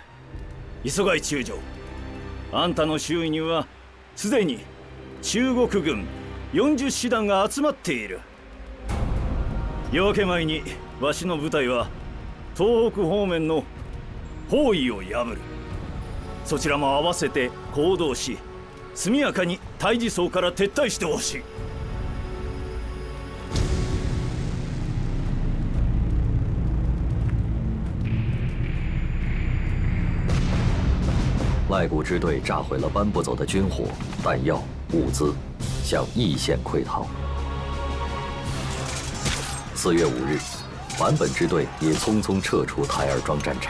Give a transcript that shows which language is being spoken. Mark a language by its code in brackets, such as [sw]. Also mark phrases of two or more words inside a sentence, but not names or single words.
[ja] 磯貝中将、あんたの周囲にはすでに中国軍40師団が集まっている。夜明け前にわしの部隊は東北方面の包囲を破る。そちらも合わせて行動し、速やかに対峙層から撤退してほしい。 [zh] 赖谷支队炸毁了搬不走的军火、弹药、物资，向义县溃逃。4月5日，坂本支队也匆匆撤出台儿庄战场。